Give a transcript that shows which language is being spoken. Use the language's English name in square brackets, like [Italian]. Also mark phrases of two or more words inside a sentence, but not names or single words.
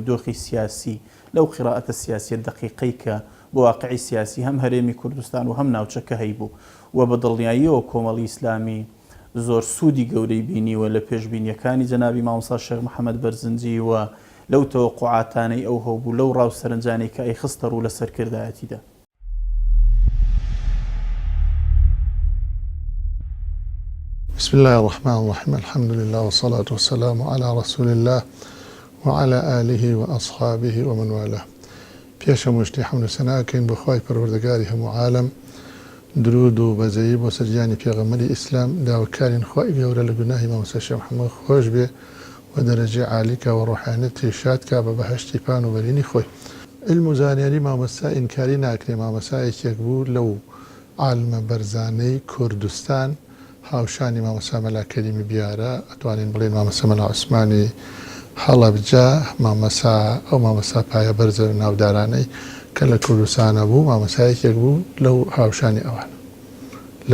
[Central Kurdish] دۆخی سیاسی لەو قیرائەتە سیاسیە دقیقەی کە بۆ واقعی سیاسی هەم هەرێمی کوردستان و هەم ناوچەکە هەیبوو و بە دڵنیاییەوە کۆمەڵی ئیسلامی زۆر سوودی گەورەی بینیوە لە پێشبینیەکانی جەنابی مامۆستا شێخ محەممەد بەرزنجی و لەو تەوەقوعاتانەی ئەو هەبوو لەو ڕاو سەرنجانەی کە ئەی خستە ڕوو لە سەرکردایەتیدا [Arabic] بسم الله الرحمن الرحيم الحمد لله والصلاة والسلام على رسول الله وعلى آله وأصحابه ومن والاه [Central Kurdish] پێشە مشتی حەمد و سەناکەین بۆ خوای پەروەردگاری هەموو عالەم درود و بەزەیی بۆ سەرجانی پێغەمبەری ئیسلام داواکارین خوای گەورە لە گوناهی مامۆستا شێخ محەممەد خۆش بێ و دەرەجەی عالیکە و ڕۆحانەتی شادکە بە بەهەشتی پان و بەرینی خۆی علم و زانیاری مامۆستا ئینکاری ناکرێ مامۆستایەکێک بوو لەو عالمە بەرزانەی کوردستان هاوشانی مامۆستا مەلا کەریمی بیارە ئەتوانین بڵێن مامۆستا مەلا عوسمانی هەڵەبجە ئەو مامۆستا پایە بەرزە ناودارانەی کە لە کوردستانە بوو مامۆستایەکێک بوو لەو هاوشانی ئەوانە لە